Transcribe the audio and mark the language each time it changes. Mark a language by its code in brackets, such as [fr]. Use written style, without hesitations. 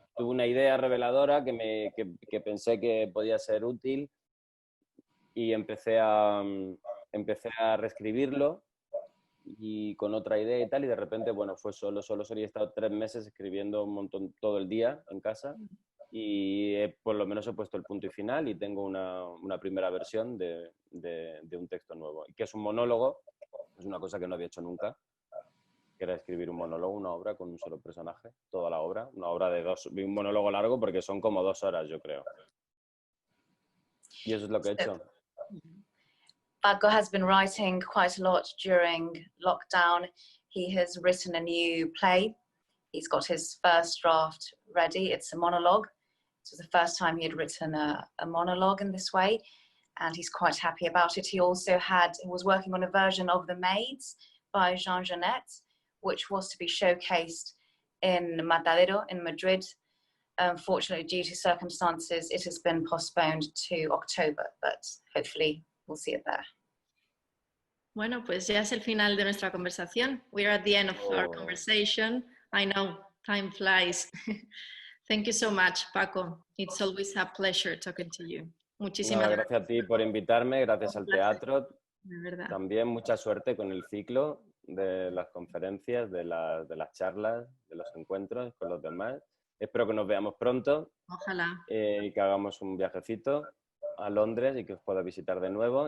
[es] Tuve una idea reveladora que pensé que podía ser útil y empecé a reescribirlo y con otra idea y tal, y de repente, bueno, fue solo, y he estado 3 meses escribiendo un montón todo el día en casa y por lo menos he puesto el punto y final y tengo una primera versión de un texto nuevo, que es un monólogo, es una cosa que no había hecho nunca, que era escribir un monólogo, una obra con un solo personaje, toda la obra, una obra un monólogo largo porque son como 2 horas, yo creo. Y eso es lo que he hecho. [en] Paco has been writing quite a lot during lockdown. He has written a new play. He's got his first draft ready. It's a monologue. This was the first time he had written a monologue in this way, and he's quite happy about it. He also was working on a version of The Maids by Jean Genet, which was to be showcased in Matadero in Madrid. Unfortunately, due to circumstances, it has been postponed to October, but hopefully we'll see it there. Bueno, pues ya es el final de nuestra conversación. We're at the end of our conversation. I know, time flies. Thank you so much, Paco. It's always a pleasure talking to you. [es] Muchísimas gracias a ti por invitarme, gracias al teatro. De verdad. También mucha suerte con el ciclo de las conferencias, de las charlas, de los encuentros con los demás. Espero que nos veamos pronto. Ojalá. Y que hagamos un viajecito a Londres y que os pueda visitar de nuevo.